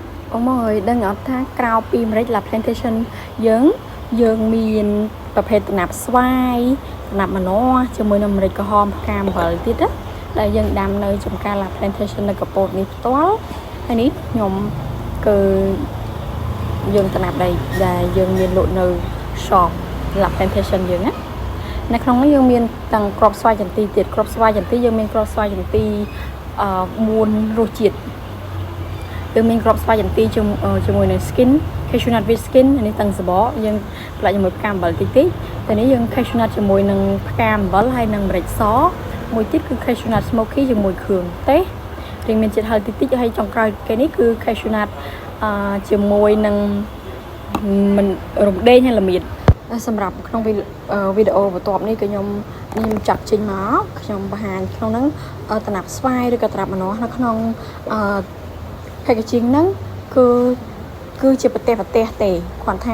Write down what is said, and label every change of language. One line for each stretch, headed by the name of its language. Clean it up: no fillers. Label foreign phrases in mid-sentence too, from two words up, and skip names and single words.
Khmer: អូមកហើយដឹងអត់ថាក្រៅពីអាមេរិក La Plantation យើងមានប្រភេទដំណាប់ស្វាយដំណាប់ម្នាស់ជាមួយនឹងអាមេរិកក្រហមផ្កាអំបិលទៀតណាដែលយើងដាំនៅចំការ La Plantation នៅកពតនេះផ្ទាល់ហើយនេះខ្ញុំគឺយើងដំណាប់ដែលយើងមានលក់ នៅ shop La Plantation យើងណានៅក្នុងនេះយើងមានទាំងគ្រាប់ស្វាយចន្ទីទៀតគ្រាប់ស្វាយចន្ទីយើងមានគ្រាប់ស្វាយចន្ទី4រសជាតិយើងមានគ្រាប់ស្វាយចន្ទីជាមួយនឹង
English: skin cashew nut with skin
Khmer: នេះទាំងសបកយើងផ្លាច់ ជាមួយផ្កាអំបិលតិចតែនេះយើង
English: cashew nut
Khmer: ជាមួយនឹងផ្កាអំបិលហើយនឹងម្រេចសមួយទៀតគឺ
English: cashew nut smoky
Khmer: ជាមួយគ្រឿងទេសរៀងមានជាតិហឹរតិចហើយចុងក្រោយគេ នេះគឺ
English: cashew nut
Khmer: ជាមួយនឹងមិនរំដេងហើយល្មៀតសម្រាប់ក្នុងវីដេអូបន្ទាប់នេះគឺខ្ញុំចាត់ចេញមកខ្ញុំ បង្ហាញក្នុងហ្នឹងតំណាប់ស្វាយឬក៏តំណាប់ម្នាស់នៅក្នុងpackaging ហ្នឹងគឺជាប្រទេសទេគាត់ថា